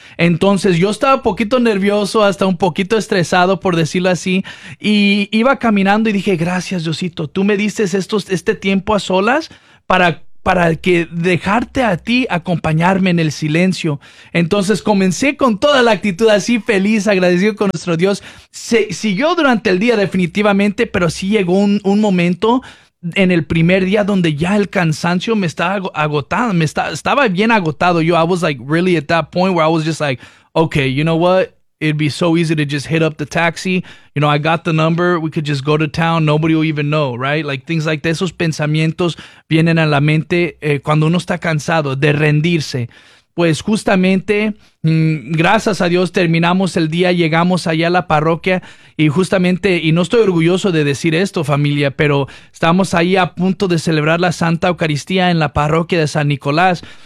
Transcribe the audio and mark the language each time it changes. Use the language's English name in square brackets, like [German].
[Spanish] Entonces yo estaba un poquito nervioso, hasta un poquito estresado, por decirlo así, y iba caminando y dije, gracias Diosito, tú me diste este tiempo a solas para que dejarte a ti acompañarme en el silencio. Entonces comencé con toda la actitud así, feliz, agradecido con nuestro Dios. Se siguió durante el día definitivamente, pero sí llegó un momento en el primer día donde ya el cansancio me estaba agotando, estaba bien agotado. [English] Yo, I was like really at that point where I was just like, okay, you know what? It'd be so easy to just hit up the taxi. You know, I got the number. We could just go to town. Nobody will even know, right? Like things like that. [Spanish] Esos pensamientos vienen a la mente cuando uno está cansado de rendirse. Pues justamente, gracias a Dios, terminamos el día, llegamos allá a la parroquia y justamente, y no estoy orgulloso de decir esto, familia, pero estamos ahí a punto de celebrar la Santa Eucaristía en la parroquia de San Nicolás.